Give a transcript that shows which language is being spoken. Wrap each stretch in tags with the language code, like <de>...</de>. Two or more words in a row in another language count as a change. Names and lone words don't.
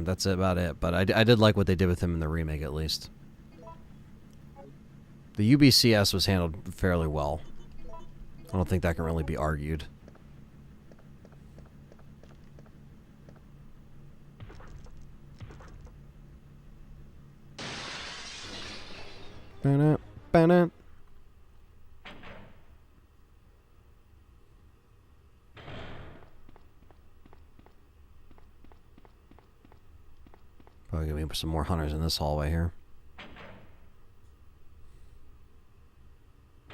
<en>That's about it. But I did like what they did with him in the remake, at least. The UBCS was handled fairly well. I don't think that can really be argued. Ba-na, ba-na. Probably gonna be some more hunters in this hallway here.</en>